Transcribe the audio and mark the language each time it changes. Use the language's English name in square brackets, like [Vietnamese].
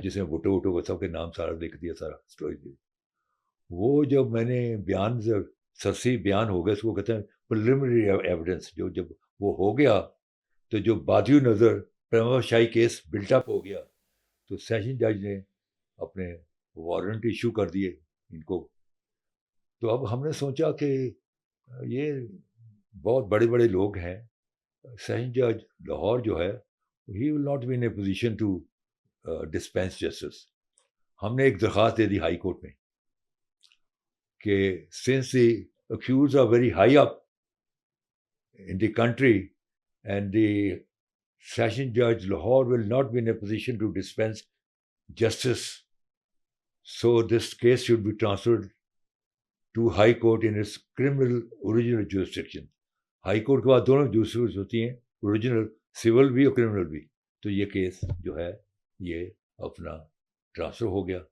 [Urdu] جس میں بھٹو کو سب کے نام سارا لکھ دیا, سارا اسٹوری. وہ جب میں نے بیان سرسی بیان ہو گیا, اس کو کہتے ہیں پریلیمنری ایویڈنس, جب وہ ہو گیا تو جو بادی نظر پریما شاہی کیس بلٹ اپ ہو گیا, تو سیشن جج نے اپنے وارنٹ ایشو کر دیے ان کو. تو اب ہم نے سوچا کہ یہ بہت بڑے بڑے لوگ ہیں, سیشن جج لاہور جو ہے [English] He will not be in a position to dispense justice. [Urdu] ہم نے ایک درخواست دے دی ہائی کورٹ میں کہ [English] since the accused are very high up in the country and the session judge Lahore will not be in a position to dispense justice, so this case should be transferred to high court in its criminal original jurisdiction. [Urdu] High court کے بعد دونوں جوسٹیکشن ہوتی ہیں, original civil بھی اور criminal بھی. تو یہ کیس جو ہے یہ اپنا ٹرانسفر ہو گیا.